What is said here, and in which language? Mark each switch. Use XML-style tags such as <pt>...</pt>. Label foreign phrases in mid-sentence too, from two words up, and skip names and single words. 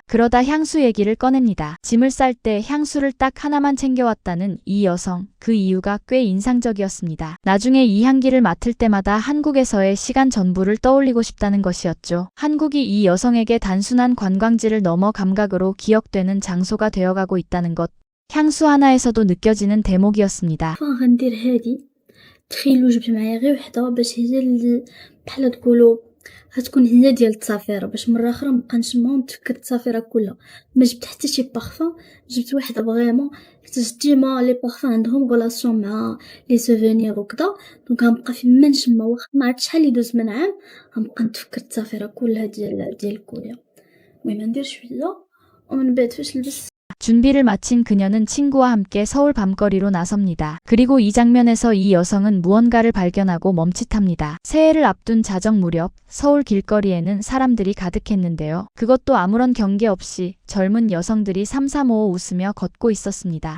<ko>그러다 향수 얘기를 꺼냅니다. 짐을 쌀 때 향수를 딱 하나만 챙겨왔다는 이 여성, 그 이유가 꽤 인상적이었습니다. 나중에 이 향기를 맡을 때마다 한국에서의 시간 전부를 떠올리고 싶다는 것이었죠. 한국이 이 여성에게 단순한 관광지를 넘어 감각으로 기억되는 장소가 되어가고 있다는 것. 향수 하나에서도 느껴지는 대목이었습니다.</ko> <ar>غندير هادي تخيلوا جبت معايا غير وحده باش هي اللي بحال تقولوا غتكون هي ديال التصافيره باش مره اخرى نبقى نشمها ونتفكر التصافيره كلها. ما جبت حتى شي بارفان، جبت واحده فريمون حيت ديما</ar> <fr>les parfums</fr> <ar>عندهم غولاسيون مع</ar> <fr>les souvenirs</fr> <ar>وكذا، دونك غنبقى فيما نشمها واخا ما عرفت شحال يدوز من عام غنبقى نتفكر التصافيره كلها ديال كوريا. المهم ندير شويه ومن بعد فاش نلبس.</ar> <ko>준비를 마친 그녀는 친구와 함께 서울 밤거리로 나섭니다. 그리고 이 장면에서 이 여성은 무언가를 발견하고 멈칫합니다. 새해를 앞둔 자정 무렵 서울 길거리에는 사람들이 가득했는데요. 그것도 아무런 경계 없이 젊은 여성들이 삼삼오오 웃으며 걷고 있었습니다.</ko>